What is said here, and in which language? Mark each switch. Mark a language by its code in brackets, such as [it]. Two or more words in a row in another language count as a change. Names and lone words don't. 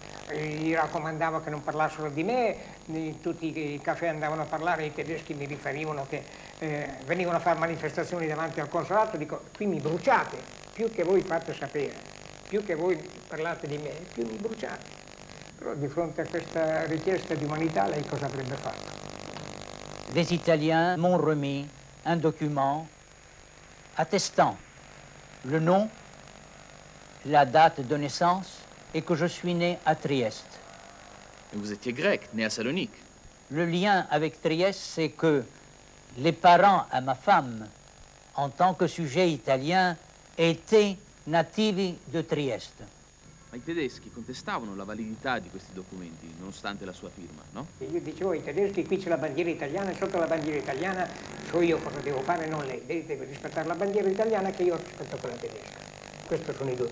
[it] Gli raccomandavo che non parlassero di me, tutti i caffè andavano a parlare, i tedeschi mi riferivano che venivano a fare manifestazioni davanti al consolato, dico qui mi bruciate, più che voi fate sapere, più che voi parlate di me, più mi bruciate. Però di fronte a questa richiesta di umanità lei cosa avrebbe fatto? [fr] Les Italiens m'ont remis un document attestant le nom, la date de naissance et que je suis né à Trieste. Mais vous étiez grec, né à Salonique. Le lien avec Trieste, c'est que les parents à ma femme, en tant que sujet italien, étaient nativi de Trieste. [it] Ma i tedeschi contestavano la validità di questi documenti, nonostante la sua firma, no? E io dicevo ai tedeschi, qui c'è la bandiera italiana, e sotto la bandiera italiana so io cosa devo fare, non lei. Lei deve rispettare la bandiera italiana che io rispetto quella tedesca. Questi sono i due.